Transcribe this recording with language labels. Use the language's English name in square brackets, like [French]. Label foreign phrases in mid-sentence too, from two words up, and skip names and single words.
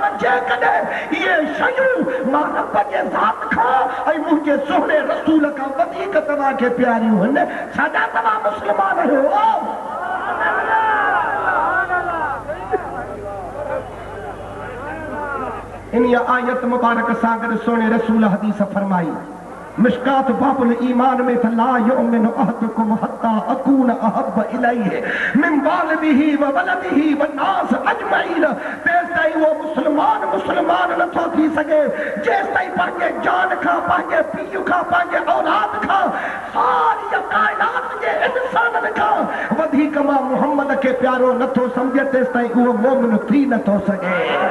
[Sindhi] जेकॾहिं इहे शयूं मां रब जे ज़ात खां ऐं मुंहिंजे सुहिणे रसूल खां वधीक तव्हांखे प्यारियूं आहिनि, छाजा तव्हां मुस्लमान आहियो? इन आयत मुबारक सां गॾु सुहिणे रसूल हदीस फरमाई मिशकात बाबुल ईमान में [Arabic] لا يؤمن أحدكم حتى أكون أحب إليه من والده وولده والناس أجمعين. [Sindhi] तेस ताईं वो मुस्लमान नथो थी सघे जेस ताईं पंहिंजे जान खां, पंहिंजे पीउ खां, पंहिंजे औलाद खां, सारी कायनात जे इंसाननि खां वधीक मां मुहम्मद खे प्यारो नथो सम्झे, तेस ताईं उहो मोमिन थी नथो सघे।